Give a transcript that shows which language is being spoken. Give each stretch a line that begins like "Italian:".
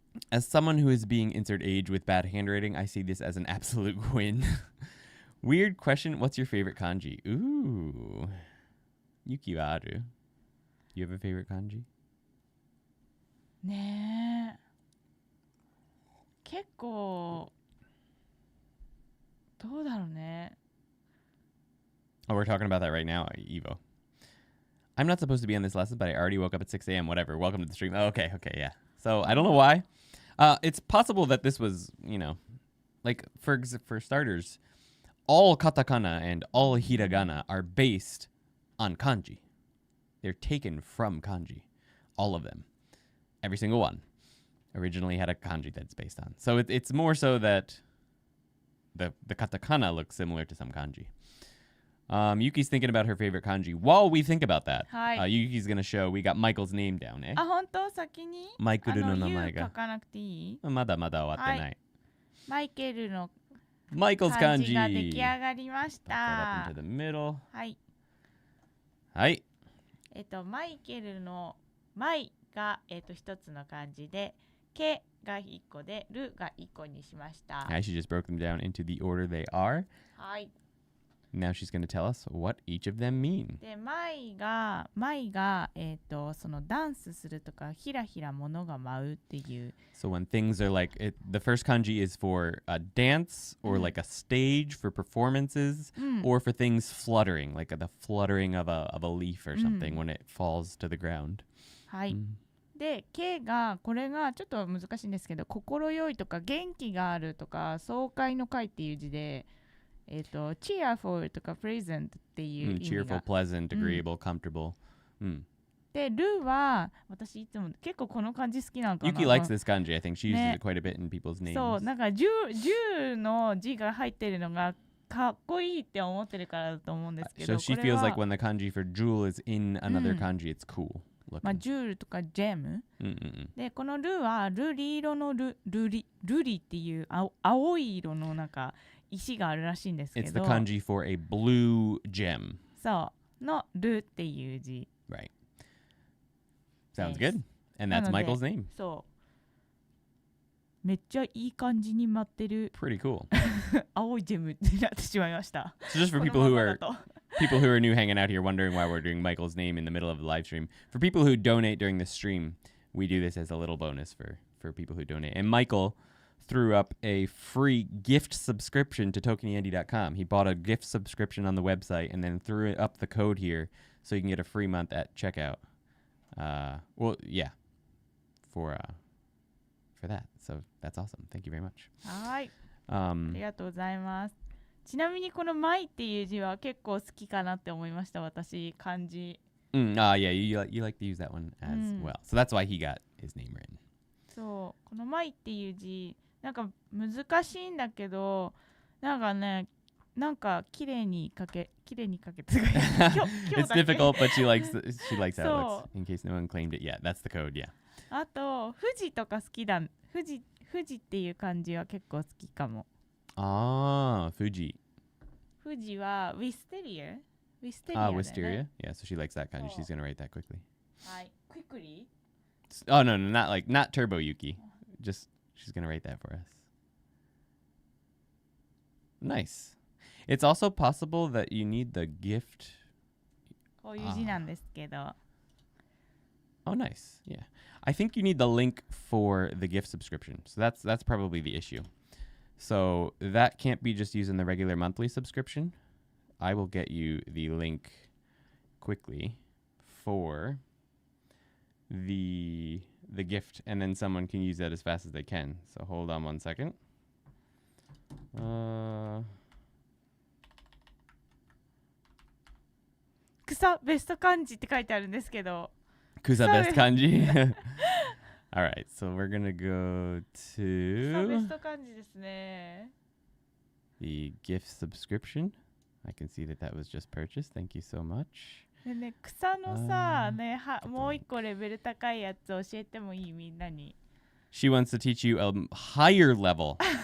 English: As someone who is being insert age with bad handwriting, I see this as an absolute win. Weird question. What's your favorite kanji? Ooh.
Japanese: Yuki wa aru?
English: You have a favorite kanji?
Japanese: ねえ結構どうだろうね
English: Oh, we're talking about that right now, Evo. I'm not supposed to be on this lesson, but I already woke up at 6 a.m. Whatever. Welcome to the stream. Oh, okay, yeah. So I don't know why. It's possible that this was, like for starters, all katakana and all hiragana are based on kanji. They're taken from kanji. All of them. Every single one originally had a kanji that's based on. So it's more so that the katakana looks similar to some kanji. Yuki's thinking about her favorite kanji. While we think about that, Yuki's going to show we got Michael's name down, eh?
Japanese: あ、本当先にマイケルの名前が。書かなくていいまだ終わってない。マイケルの
English: Michael's
Japanese: 漢字が出来上がりまし
English: Pop that up
Japanese: た
English: into the middle.
Japanese: はいはい。マイケルのマイが、一つの漢字で、ケが一個で、ルが一個にしました。
English: I actually just broke them down into the order they are.
Japanese: はい。
English: Now she's going to tell us what each of them mean.
Japanese: で、マイが、そのダンスするとか、ひらひら物が舞うっていう。
English: So when things are like, the first kanji is for a dance or like a stage for performances or for things fluttering, like the fluttering of a leaf or something when it falls to the ground.
Japanese: はい。で、K が、これがちょっと難しいんですけど、心よいとか元気があるとか、爽快の快っていう字で、cheerful とか pleasant っていう意味が。
English: cheerful, pleasant, agreeable, comfortable.
Japanese: で、ルは、私いつも結構この漢字好きなのかな。
English: Yuki likes this kanji. I think she uses it quite a bit in people's names.
Japanese: そう、なんか10の字が入ってるのがかっこいいって思ってるからだと思うんですけど。
English: So she feels like when the kanji for jewel is in another kanji, it's cool.
Japanese: まあ、ジュールとかジェム、でこのルはルリ色のルリっていう青い色のなんか石があるらしいんですけど
English: It's the kanji for a blue gem.
Japanese: そうのルっていう字
English: Right. Sounds good. And that's Michael's name.
Japanese: そうめっちゃいい感じに舞ってる
English: Pretty cool.
Japanese: 青いジェムってなってしまいました
English: So just for people who are new hanging out here wondering why we're doing Michael's name in the middle of the live stream, for people who donate during the stream, we do this as a little bonus for people who donate. And Michael threw up a free gift subscription to ToKiniAndy.com. He bought a gift subscription on the website and then threw up the code here so you can get a free month at checkout. For that. So that's awesome. Thank you very much.
Japanese: はい。ありがとうございます。ちなみにこのマイっていう字は結構好きかなって思いました私漢字。
English: Yeah, you like to use that one as well. So that's why he got his name written.
Japanese: そうこのマイっていう字なんか難しいんだけどなんかねなんか綺麗に書けて
English: It's difficult, but she likes how it looks. In case no one claimed it yet, that's the code. Yeah.
Japanese: あと富士とか好きだ。富士っていう漢字は結構好きかも。
English: Fuji.
Japanese: 富士は Wisteria?
English: Wisteria. Yeah, so she likes that kanji. She's going to write that quickly.
Japanese: はい。
English: Quickly? Oh, no, not Turbo Yuki. Just, she's going to write that for us. Nice. It's also possible that you need the gift.
Japanese: こういう字なんですけど。
English: Oh, nice. Yeah. I think you need the link for the gift subscription. So that's probably the issue. So that can't be just using the regular monthly subscription. I will get you the link quickly for the gift, and then someone can use that as fast as they can. So hold on one second.
Japanese: 草ベスト漢字って書いてあるんですけど。
English: Kusa best kanji. All right, so we're gonna go to
Japanese: ベスト漢字ですね。
English: the gift subscription. I can see that was just purchased. Thank you so much.
Japanese: でね、草のさ、もう一個レベル高いやつ教えてもいいみんなに。
English: She wants to teach you a higher level.